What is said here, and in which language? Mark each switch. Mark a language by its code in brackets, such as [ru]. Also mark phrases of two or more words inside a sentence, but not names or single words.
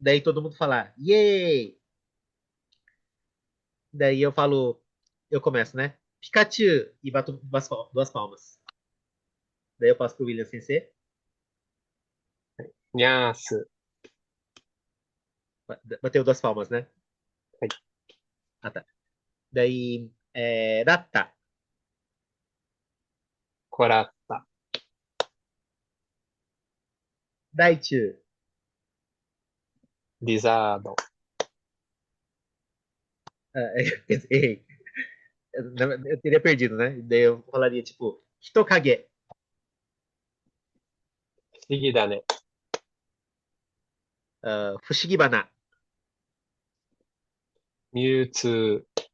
[pt] Daí todo mundo fala, yay! Daí eu falo, eu começo, né? Pikachu! E bato duas palmas. Daí eu passo pro William Sensei. Nhaço. Bateu duas palmas, né? Ai, Ah, tá. Daí, Data. Corata. Daichu. Lisado. Ah, errei. Eu teria perdido, né? Daí eu falaria, tipo, Hitokage. Seguida, né? Fushigibana. Mewtwo.